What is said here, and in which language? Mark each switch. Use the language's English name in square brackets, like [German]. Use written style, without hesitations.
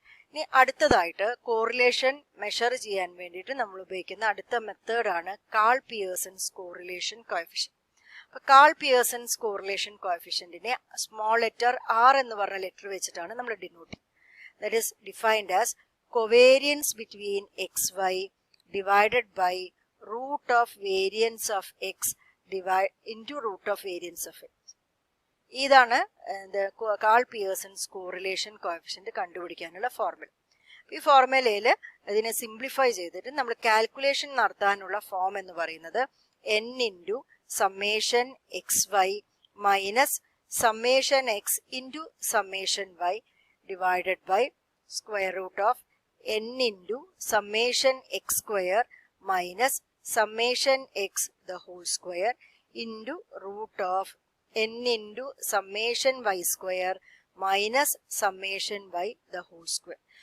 [Malayalam] ഇനി അടുത്തതായിട്ട് correlation measure ചെയ്യാൻ വേണ്ടിയിട്ട് നമ്മൾ ഉപയോഗിക്കുന്ന അടുത്ത മെത്തേഡാണ് കാൾ പിയേഴ്സൺസ് കോറിലേഷൻ കോഎഫിഷ്യന്റ്. അപ്പൊ call Pearson's correlation കോഎഫിഷ്യന്റിനെ small letter R എന്ന് പറഞ്ഞ ലെറ്റർ വെച്ചിട്ടാണ് നമ്മൾ ഡിനോട്ട് ചെയ്യുന്നത്. [English] That is defined as covariance between xy divided by root of variance of x into root of variance of x. [Malayalam] ഇതാണ് call Pearson's correlation coefficient കണ്ടുപിടിക്കാനുള്ള formula. ഈ ഫോർമുലയിൽ ഇതിനെ സിംപ്ലിഫൈ ചെയ്തിട്ട് നമ്മൾ കാൽക്കുലേഷൻ നടത്താനുള്ള ഫോം എന്ന് പറയുന്നത് [English] n into summation x y minus summation x into summation y divided by square root of n into summation x square minus summation x the whole square into root of n into summation y square minus summation y the whole square.